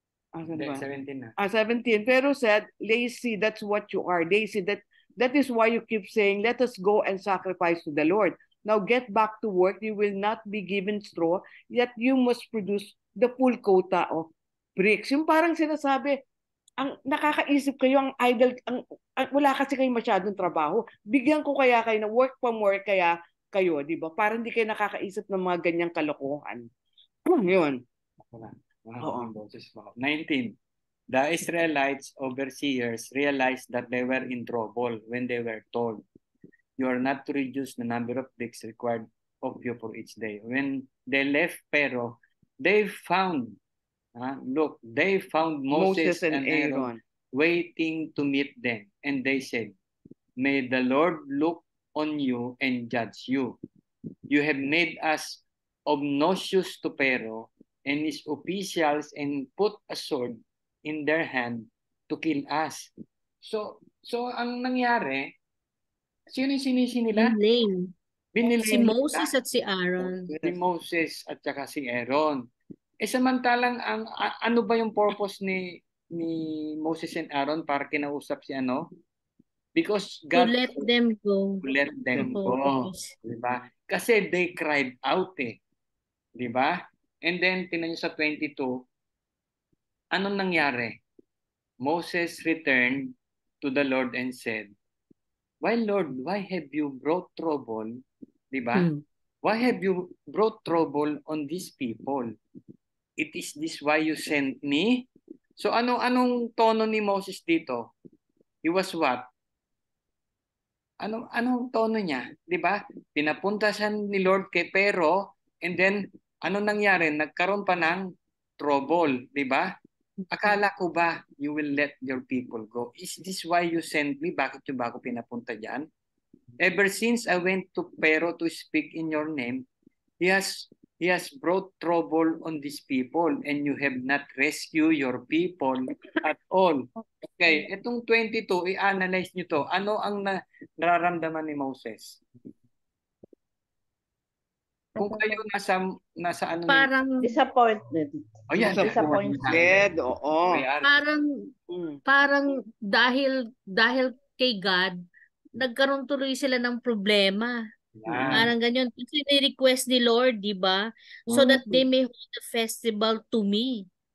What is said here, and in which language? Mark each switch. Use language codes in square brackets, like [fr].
[tl] Hindi, ba? 17 na. [en] 17, pero said, lazy, that's what you are. Lazy, that is why you keep saying, let us go and sacrifice to the Lord. Now get back to work. You will not be given straw, yet you must produce the full quota of bricks. [tl] Yung parang sinasabi, ang nakakaisip kayo, ang idle, wala kasi kayo masyadong trabaho. Bigyan ko kaya kayo na work from work kaya kayo, di ba? Para hindi kayo nakakaisip ng mga ganyang kalokohan. Yun. Oo. [en] 19. The Israelites overseers realized that they were in trouble when they were told, you are not to reduce the number of bricks required of you for each day. When they left Pero, they found, they found Moses and Aaron waiting to meet them. And they said, may the Lord look on you and judge you. You have made us obnoxious to Pero and his officials and put a sword in their hand to kill us. [tl] So ang nangyari, sino yung sinisi nila? Binilame. Si Moses at si Aaron. Si Moses at saka si Aaron. Samantalang ano ba yung purpose ni Moses and Aaron para kinausap si ano? [en] Because God to let them go. To let them go. [tl] Diba? Kasi [en] they cried out [tl] Diba? And then, tinan nyo sa 22, anong nangyari? [en] Moses returned to the Lord and said, why Lord, why have you brought trouble? [tl] Diba? [en] Why have you brought trouble on these people? It is this why you sent me? [tl] So anong tono ni Moses dito? [en] He was what? [tl] Anong tono niya? Diba? Pinapunta siya ni Lord kay Pero, [en] and then, [tl] ano nangyari? Nagkaroon pa ng trouble, di ba? Akala ko ba [en] you will let your people go? Is this why you sent me? [tl] Bakit yung ba ako pinapunta dyan? [en] Ever since I went to Pero to speak in your name, he has brought trouble on these people and you have not rescued your people at all. [tl] Okay, itong 22, i-analyze nyo to. Ano ang nararamdaman ni Moses? Kung kayo nasa ano parang [en] disappointed. Oh yeah, disappointed. [tl] Oo. Parang dahil kay God, nagkaroon tuloy sila ng problema. Parang ganyan. Kasi ni-request ni Lord, di ba? [en] So that they may hold the festival to me.